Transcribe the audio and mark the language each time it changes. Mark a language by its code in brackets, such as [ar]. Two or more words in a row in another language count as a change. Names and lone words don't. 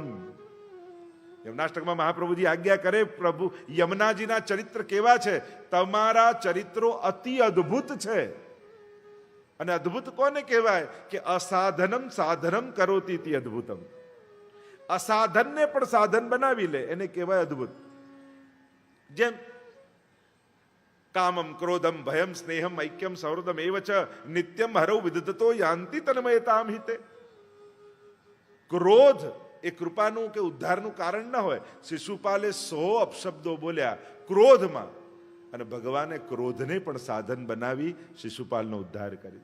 [gu] યમુનાષ્ટકમાં મહાપ્રભુજી આજ્ઞા કરે, પ્રભુ યમુનાજીના ચરિત્ર કેવા છે? તમારા ચરિત્રો અતિ અદ્ભુત છે. અને અદ્ભુત કોને કહેવાય? [sa] કે અસાધનમ સાધનમ કરોતી તિ અદ્ભુતમ. [gu] અસાધનને પણ સાધન બનાવી લે એને કહેવાય અદ્ભુત. [sa] જેમ કામમ ક્રોધમ ભયમ સ્નેહમ ઐક્યમ સૌહૃદમ એવ ચ નિત્યમ હરૌ વિદધતો યાંતિ તન્મયતામ હિતે. [gu] ક્રોધ એ કૃપાનું કે ઉદ્ધારનું કારણ ન હોય. શિશુપાલે 100 અપશબ્દો બોલ્યા ક્રોધમાં, અને ભગવાને ક્રોધને પણ સાધન બનાવી શિશુપાલનો ઉદ્ધાર કરી.